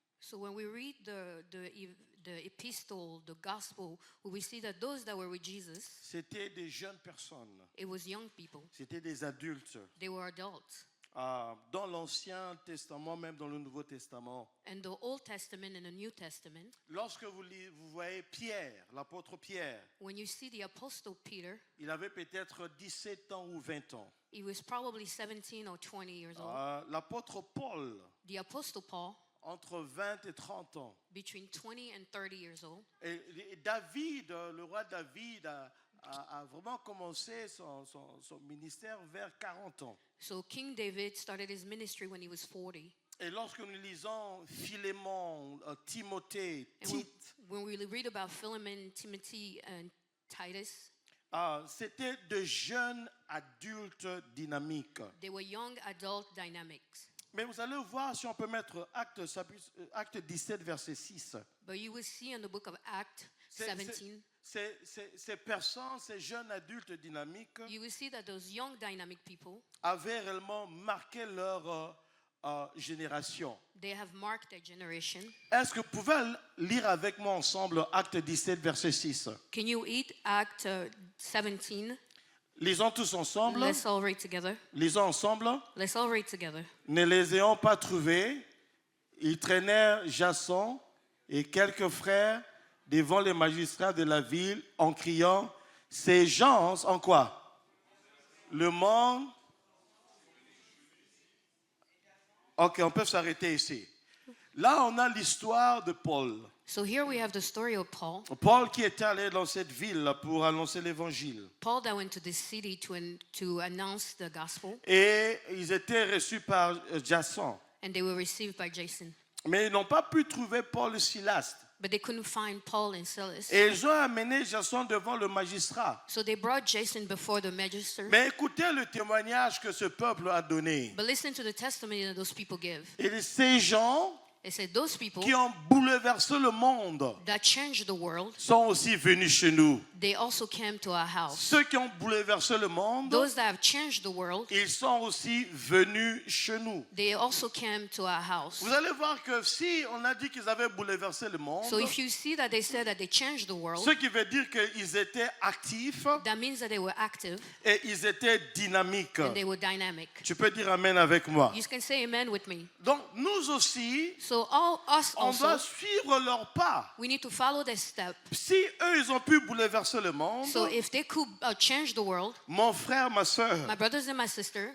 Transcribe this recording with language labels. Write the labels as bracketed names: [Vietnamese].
[English] So when we read the epistle, the gospel, we see that those that were with Jesus, [French] c'était des jeunes personnes, [English] it was young people. [French] c'était des adultes. [English] They were adults. [French] Dans l'Ancien Testament, même dans le Nouveau Testament, [English] And the Old Testament and the New Testament, [French] lorsque vous voyez Pierre, l'apôtre Pierre, [English] when you see the apostle Peter, [French] il avait peut-être 17 ans ou 20 ans. [English] he was probably 17 or 20 years old. [French] L'apôtre Paul, [English] The apostle Paul, [French] entre 20 et 30 ans. [English] between 20 and 30 years old. [French] Et David, le roi David, a vraiment commencé son ministère vers 40 ans. [English] So King David started his ministry when he was 40. [French] Et lorsque nous lisons Philémon, Timothée, [English] And [French] Tite, [English] when we read about Philemon, Timothy, and Titus, [French] c'était de jeunes adultes dynamiques. [English] they were young adult dynamics. [French] Mais vous allez voir si on peut mettre Acte 17, verset 6. [English] But you will see in the book of Acts 17, [French] Ces personnes, ces jeunes adultes dynamiques, [English] you will see that those young dynamic people, [French] avaient réellement marqué leur génération. [English] they have marked their generation. [French] Est-ce que vous pouvez lire avec moi ensemble Acte 17, verset 6? [English] Can you read Act 17? [French] Lisons tous ensemble. [English] Let's all read together. [French] Lisons ensemble. [English] Let's all read together. [French] Ne les ayant pas trouvés, ils traînèrent Jason et quelques frères devant les magistrats de la ville en criant, ces gens, en quoi? Le monde. Ok, on peut s'arrêter ici. Là, on a l'histoire de Paul. [English] So here we have the story of Paul. [French] Paul qui était allé dans cette ville pour annoncer l'évangile. [English] Paul that went to this city to announce the gospel, [French] Et ils étaient reçus par Jason. [English] and they were received by Jason. [French] Mais ils n'ont pas pu trouver Paul et Silas. [English] But they couldn't find Paul and Silas. [French] Et ils ont amené Jason devant le magistrat. [English] So they brought Jason before the magistrate. [French] Mais écoutez le témoignage que ce peuple a donné. [English] But listen to the testimony that those people give. [French] Et ces gens [English] It said those people [French] qui ont bouleversé le monde [English] that changed the world, [French] sont aussi venus chez nous. [English] they also came to our house. [French] Ceux qui ont bouleversé le monde, [English] Those that have changed the world, [French] ils sont aussi venus chez nous. [English] they also came to our house. [French] Vous allez voir que si on a dit qu'ils avaient bouleversé le monde, [English] So if you see that they said that they changed the world, [French] ce qui veut dire qu'ils étaient actifs [English] that means that they were active [French] et ils étaient dynamiques. [English] and they were dynamic. [French] Tu peux dire amen avec moi. [English] You can say amen with me. [French] Donc nous aussi, [English] So all us [French] on doit [English] also, [French] suivre leurs pas. [English] we need to follow their step. [French] Si eux, ils ont pu bouleverser le monde, [English] So if they could change the world, [French] mon frère, ma soeur, [English] my brothers and my sister,